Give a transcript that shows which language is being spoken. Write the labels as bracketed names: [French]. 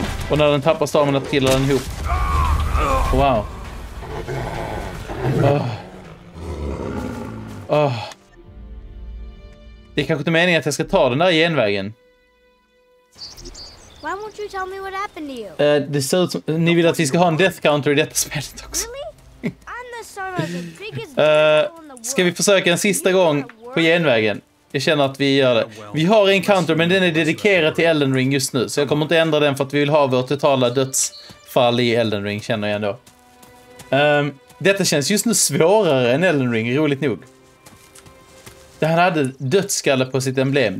[Swedish] Och när den tappar stamina trillar den ihop. Wow. Det är kanske inte meningen att jag ska ta den där genvägen. [English] Why won't you tell me what happened to you? [Swedish] Det ser ut som... Ni vill att vi ska ha en death counter i detta spelet också. [English] Really? I'm the son of the biggest devil in the world. [Swedish] Ska vi försöka en sista gång på genvägen? Jag känner att vi gör det. Vi har en counter, men den är dedikerad till Elden Ring just nu. Så jag kommer inte ändra den för att vi vill ha vår totala dödsfall i Elden Ring, känner jag ändå. Detta känns just nu svårare än Elden Ring, roligt nog. Det här hade dödsskalle på sitt emblem.